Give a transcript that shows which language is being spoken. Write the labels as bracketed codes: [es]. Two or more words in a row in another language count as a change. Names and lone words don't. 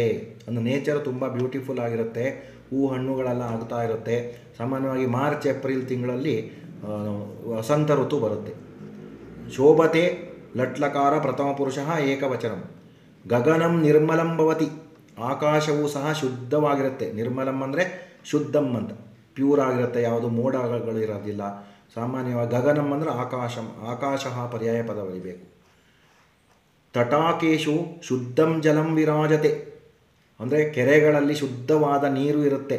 [kn] ಅಂದರೆ ನೇಚರ್ ತುಂಬ ಬ್ಯೂಟಿಫುಲ್ ಆಗಿರುತ್ತೆ, ಹಣ್ಣುಗಳೆಲ್ಲ ಆಗ್ತಾ ಇರುತ್ತೆ. ಸಾಮಾನ್ಯವಾಗಿ ಮಾರ್ಚ್ ಏಪ್ರಿಲ್ ತಿಂಗಳಲ್ಲಿ ವಸಂತ ಋತು ಬರುತ್ತೆ. [sa] ಶೋಭತೆ ಲಟ್ಲಕಾರ ಪ್ರಥಮ ಪುರುಷ ಏಕವಚನಂ. ಗಗನಂ ನಿರ್ಮಲಂ ಭವತಿ, [kn] ಆಕಾಶವೂ ಸಹ ಶುದ್ಧವಾಗಿರುತ್ತೆ. ನಿರ್ಮಲಂ ಅಂದರೆ ಶುದ್ಧಂ ಅಂತ, ಪ್ಯೂರ್ ಆಗಿರುತ್ತೆ, ಯಾವುದು ಮೋಡಗಳಿರೋದಿಲ್ಲ. ಸಾಮಾನ್ಯವಾಗಿ ಗಗನಂ ಅಂದರೆ ಆಕಾಶ ಪರ್ಯಾಯ ಪದ ಬರೀಬೇಕು. [sa] ತಟಾಕೇಶು ಶುದ್ಧಂ ಜಲಂ ವಿರಾಜತೆ, [kn] ಅಂದರೆ ಕೆರೆಗಳಲ್ಲಿ ಶುದ್ಧವಾದ ನೀರು ಇರುತ್ತೆ.